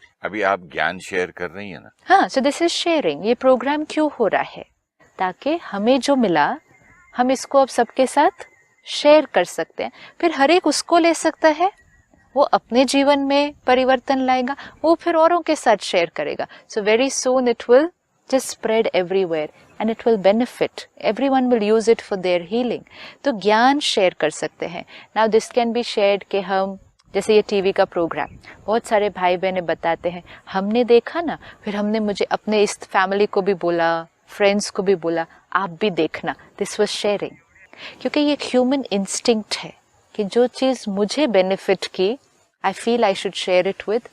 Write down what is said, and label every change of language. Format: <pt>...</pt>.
<hi>अभी आप ज्ञान शेयर कर रही है ना।</hi> <en>हाँ, so this is sharing.</en> <hi>ये प्रोग्राम क्यों हो रहा है? ताकि हमें जो मिला हम इसको अब सबके साथ शेयर कर सकते हैं। फिर हर एक उसको ले सकता है, वो अपने जीवन में परिवर्तन लाएगा, वो फिर औरों के साथ शेयर करेगा।</hi> <en>So very soon it will just spread everywhere and it will benefit. Everyone will use it for their healing.</en> <hi>तो ज्ञान शेयर कर सकते हैं।</hi> <en>Now this can be shared</en> <hi>कि हम, जैसे ये टीवी का प्रोग्राम, बहुत सारे भाई बहनें बताते हैं, हमने देखा ना, फिर हमने मुझे अपने इस फैमिली को भी बोला, फ्रेंड्स को भी बोला, आप भी देखना।</hi> <en>This was sharing.</en> <hi>क्योंकि ये ह्यूमन इंस्टिंक्ट है कि जो चीज मुझे बेनिफिट की,</hi> <en>I feel I should share it with.</en>